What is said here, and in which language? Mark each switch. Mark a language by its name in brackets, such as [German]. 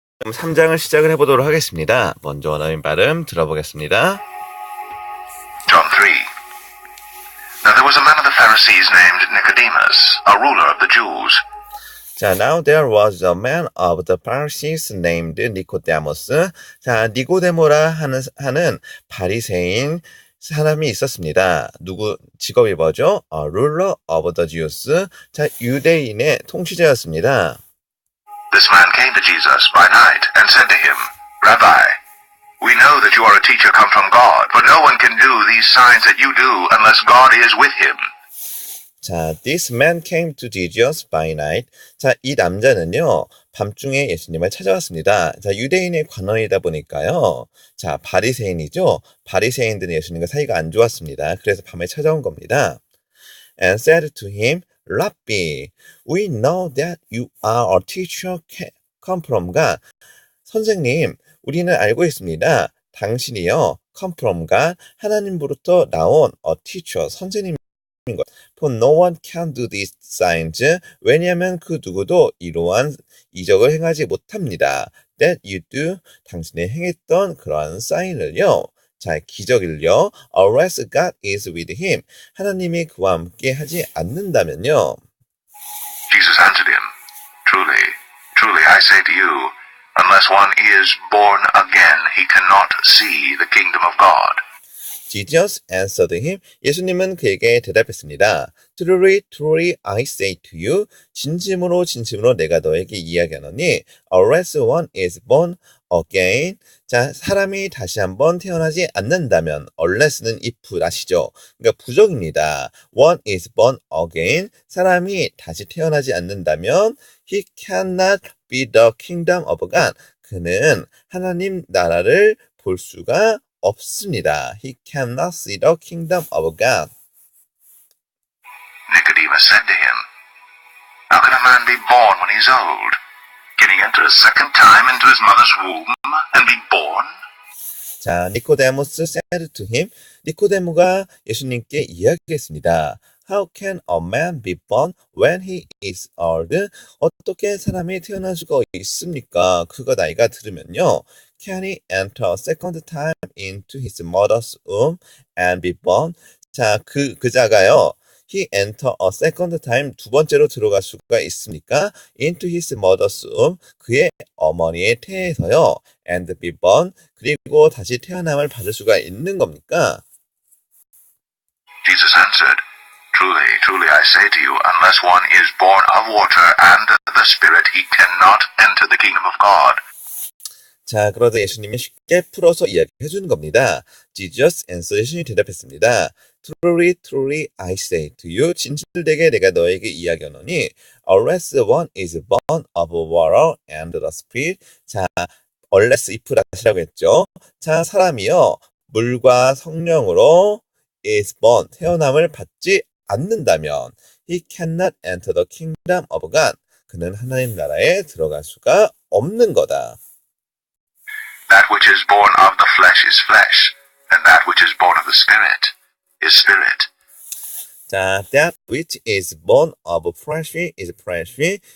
[Korean] 그럼 3장을 시작을 해보도록 하겠습니다. 먼저 원어민 발음 들어보겠습니다. [English] John 3. Now there was a man of the Pharisees named Nicodemus, a ruler of the Jews. 자, now there was a man of the Pharisees named Nicodemus. [Korean] 자, 니고데모라 하는 바리새인 사람이 있었습니다. 누구 직업이 뭐죠? [English] ruler of the Jews. [Korean] 자, 유대인의 통치자였습니다. [English] This man came to Jesus by night and said to him, Rabbi, we know that you are a teacher come from God, for no one can do these signs that you do unless God is with him. 자, this man came to Jesus by night. [Korean] 자, 이 남자는요, 밤중에 예수님을 찾아왔습니다. 자, 유대인의 관원이다 보니까요. 자, 바리새인이죠. 바리새인들은 예수님과 사이가 안 좋았습니다. 그래서 밤에 찾아온 겁니다. [English] And said to him, Rabbi, we know that you are a teacher come from [Korean] 가 선생님, 우리는 알고 있습니다. 당신이요, [English] come from [Korean] 가 하나님으로부터 나온 [English] a teacher, [Korean] 선생님. [English] For no one can do these signs. [Korean] 왜냐하면 그 누구도 이러한 이적을 행하지 못합니다. [English] That you do. [Korean] 당신이 행했던 그러한 사인을요. 자, 기적을요. [English] Unless God is with him. [Korean] 하나님이 그와 함께 하지 않는다면요. [English] Jesus answered him, Truly, truly I say to you, unless one is born again, he cannot see the kingdom of God. Jesus answered him. [Korean] 예수님은 그에게 대답했습니다. [English] Truly, truly, I say to you. [Korean] 진심으로, 진심으로 내가 너에게 이야기하노니, [English] unless one is born again. [Korean] 자, 사람이 다시 한번 태어나지 않는다면, unless는 if 아시죠? 그러니까 부정입니다. [English] One is born again. [Korean] 사람이 다시 태어나지 않는다면, [English] he cannot be the kingdom of God. [Korean] 그는 하나님 나라를 볼 수가 없습니다. [English] He cannot see the kingdom of God. Nicodemus said to him, How can a man be born when he's old? Can he enter a second time into his mother's womb and be born? 자, 니코데모스 said to him. [Korean] 니코데모가 예수님께 이야기했습니다. [English] How can a man be born when he is old? [Korean] 어떻게 사람이 태어날 수가 있습니까? 그가 나이가 들으면요. [English] Can he enter a second time into his mother's womb and be born? [Korean] 자, 그자가요. [English] He enter a second time [Korean] 두 번째로 들어갈 수가 있습니까? [English] Into his mother's womb [Korean] 그의 어머니의 태에서요. [English] And be born [Korean] 그리고 다시 태어남을 받을 수가 있는 겁니까? [English] Jesus answered, Truly, truly I say to you, unless one is born of water and the Spirit, he cannot enter the kingdom of God. [Korean] 자, 그러자 예수님이 쉽게 풀어서 이야기해 주는 겁니다. [English] Jesus answered [Korean] 예수님이 대답했습니다. [English] Truly, truly, I say to you, [Korean] 진실되게 내가 너에게 이야기하노니, [English] unless one is born of water and the Spirit. [Korean] 자, unless if 다시라고 했죠. 자, 사람이요, 물과 성령으로 [English] is born, [Korean] 태어남을 받지 않는다면, [English] he cannot enter the kingdom of God. [Korean] 그는 하나님 나라에 들어갈 수가 없는 거다. [English] That which is born of the flesh is flesh, and that which is born of the Spirit is spirit. 자, that which is born of flesh is flesh.